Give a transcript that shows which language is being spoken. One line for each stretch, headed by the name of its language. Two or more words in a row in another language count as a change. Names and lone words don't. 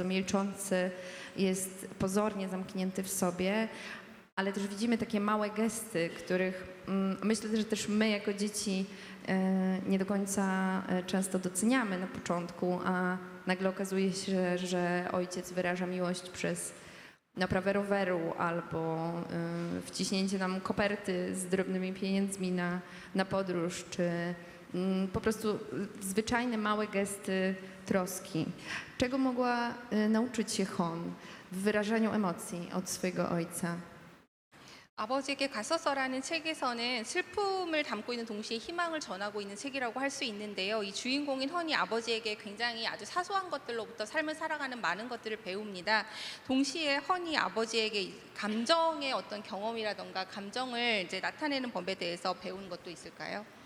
Polish: milczący, jest pozornie zamknięty w sobie, ale też widzimy takie małe gesty, których myślę, że też my jako dzieci nie do końca często doceniamy na początku, a nagle okazuje się, że ojciec wyraża miłość przez naprawę roweru albo wciśnięcie nam koperty z drobnymi pieniędzmi na podróż, czy po prostu zwyczajne małe gesty troski. Czego mogła nauczyć się Hon w wyrażaniu emocji od swojego ojca?
Korean: 아버지에게 갔었어라는 책에서는 슬픔을 담고 있는 동시에 희망을 전하고 있는 책이라고 할 수 있는데요. 이 주인공인 헌이 아버지에게 굉장히 아주 사소한 것들로부터 삶을 살아가는 많은 것들을 배웁니다. 동시에 헌이 아버지에게 이 감정의 어떤 경험이라던가 감정을 이제 나타내는 법에 대해서 배운 것도 있을까요?